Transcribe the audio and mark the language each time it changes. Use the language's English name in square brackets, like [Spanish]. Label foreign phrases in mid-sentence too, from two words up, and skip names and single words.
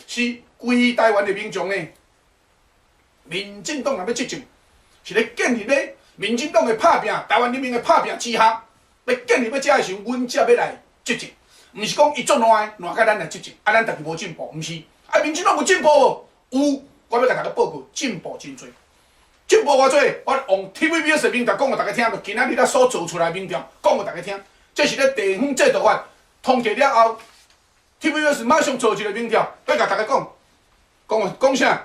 [Min Nan Chinese] 是规台湾的民众呢？民进党若要执政，是咧建立咧。民进党的拍拼，台湾人民的拍拼之下，要建立要遮的时候，阮才要来执政，毋是讲伊做烂甲咱来执政，咱家己无进步，毋是。民进党有进步无？有，我要甲大家报告，进步真多。进步偌济，我用 TVBS 的民调讲互大家听，就今仔日咱所做出来的民调讲互大家听，这是咧地方制度法通过了后 ，TVBS 马上做一个民调，要甲大家讲啥？